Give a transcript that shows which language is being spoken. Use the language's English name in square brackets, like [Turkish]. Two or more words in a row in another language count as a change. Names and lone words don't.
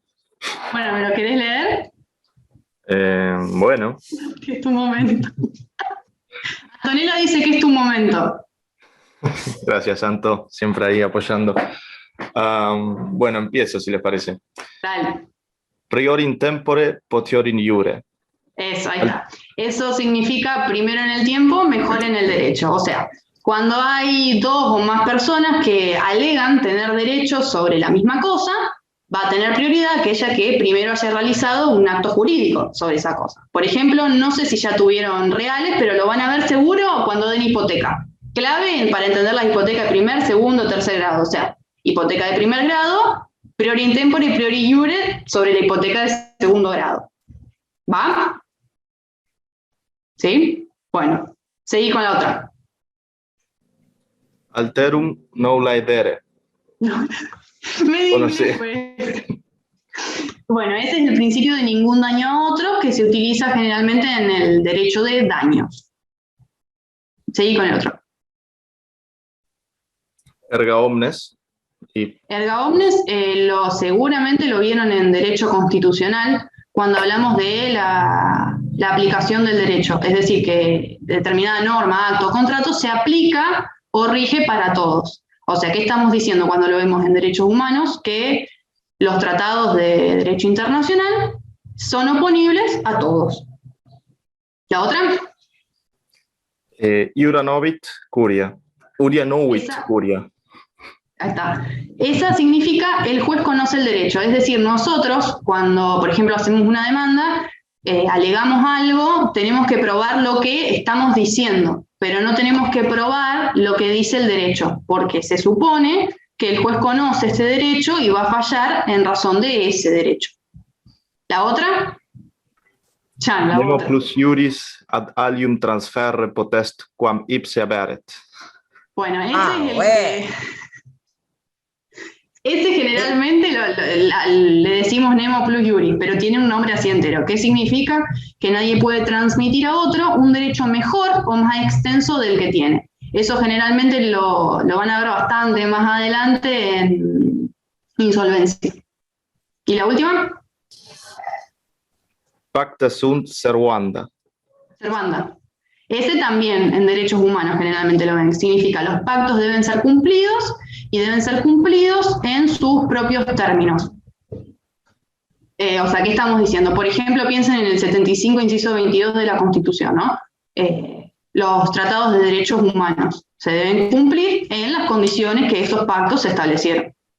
[Spanish] Bueno, ¿me lo querés leer? Bueno. Que es tu momento. Antonella dice que es tu momento. Gracias, Santo, siempre ahí apoyando. Bueno, empiezo, si les parece. Dale. [Latin] Prior in tempore, potior in iure. [Spanish] Eso, ahí está. Eso significa primero en el tiempo, mejor en el derecho. O sea, cuando hay 2 o más personas que alegan tener derechos sobre la misma cosa, va a tener prioridad aquella que primero haya realizado un acto jurídico sobre esa cosa. Por ejemplo, no sé si ya tuvieron reales, pero lo van a ver seguro cuando den hipoteca. Clave para entender la hipoteca de primer, segundo, tercer grado. O sea, hipoteca de primer grado, [Latin] priori in tempore [Spanish] y [Latin] priori iure [Spanish] sobre la hipoteca de segundo grado. ¿Va? ¿Sí? Bueno, seguí con la otra. [Latin] Alterum non laedere. [Spanish] Me Bueno, sí. Bueno, ese es el principio de ningún daño a otro que se utiliza generalmente en el derecho de daños. Seguí con el otro. [Latin] Erga omnes. Erga omnes [Spanish] seguramente lo vieron en derecho constitucional cuando hablamos de la aplicación del derecho. Es decir, que determinada norma, acto o contrato se aplica o rige para todos. O sea, ¿qué estamos diciendo cuando lo vemos en derechos humanos? Que los tratados de derecho internacional son oponibles a todos. ¿La otra? [Latin] Iura novit curia. Uria novit curia. [Spanish] Ahí está. Esa significa el juez conoce el derecho. Es decir, nosotros, cuando, por ejemplo, hacemos una demanda, alegamos algo, tenemos que probar lo que estamos diciendo, pero no tenemos que probar lo que dice el derecho, porque se supone que el juez conoce ese derecho y va a fallar en razón de ese derecho. ¿La otra? Chan, la [Latin] Nemo [Spanish] otra. [Latin] plus iuris ad alium transferre potest quam ipse haberet. [Spanish] Bueno, ese es el que... Ese generalmente le decimos [Latin] nemo plus iuris, [Spanish] pero tiene un nombre así entero. ¿Qué significa? Que nadie puede transmitir a otro un derecho mejor o más extenso del que tiene. Eso generalmente lo van a ver bastante más adelante en insolvencia. ¿Y la última? [Latin] Pacta sunt servanda. Servanda. [Spanish] Ese también en derechos humanos generalmente lo ven. Significa los pactos deben ser cumplidos y deben ser cumplidos en sus propios términos. O sea, ¿qué estamos diciendo? Por ejemplo, piensen en el 75, inciso 22 de la Constitución, ¿no? Los tratados de derechos humanos se deben cumplir en las condiciones que esos pactos se establecieron.